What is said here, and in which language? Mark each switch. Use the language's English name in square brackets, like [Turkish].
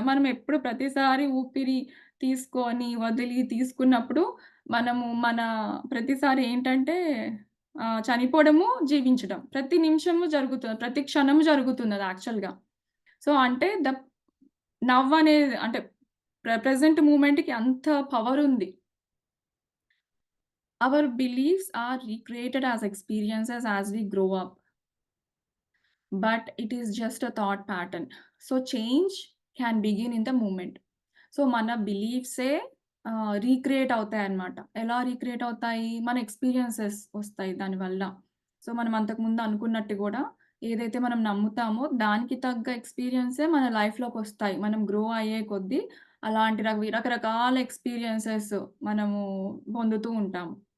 [Telugu] మనం ఎప్పుడు ప్రతిసారి ఊపిరి తీసుకొని, వదిలి, తీసుకున్నప్పుడు మనము ప్రతిసారి ఏంటంటే చనిపోవడము, జీవించడం. ప్రతి నిమిషము జరుగుతుంది. ప్రతి క్షణం జరుగుతున్నది యాక్చువల్‌గా. సో, అంటే నవ్ అనేది అంటే ప్రెజెంట్ మూమెంట్‌కి అంత పవరుంది. [English] Our beliefs are recreated as experiences as we grow up, but it is just a thought pattern. So change can begin in the moment. [Telugu] So, మన బిలీఫ్సే రీక్రియేట్ అవుతాయన్నమాట. ఎలా రీక్రియేట్ అవుతాయి? మన ఎక్స్‌పీరియన్సెస్ వస్తాయి దానివల్ల. సో, మనం అంతకుముందు అనుకున్నట్టు గూడా ఏదైతే మనం నమ్ముతామో దానికి తగ్గ ఎక్స్‌పీరియన్సే మన లైఫ్‌లోకొస్తాయి. మనం గ్రో అయ్యే కొద్దీ అలాంటి రకరకాల ఎక్స్‌పీరియన్సెస్ మనము పొందుతూ ఉంటాము.